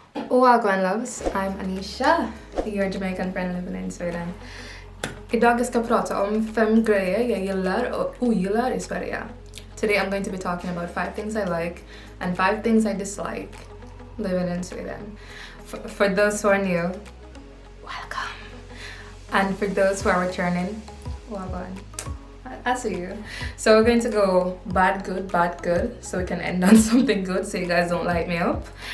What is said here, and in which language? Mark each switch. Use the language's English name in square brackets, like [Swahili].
[English] Wagwan loves, I'm Anesha, your Jamaican friend living in Sweden. [Swedish] Idag ska jag prata om 5 grejer jag gillar och ogillar i Sverige. [English] Today I'm going to be talking about 5 things I like and 5 things I dislike living in Sweden. For those who are new, welcome. And for those who are returning, wagwan. I see you. So we're going to go bad, good, so we can end on something good so you guys don't light me up.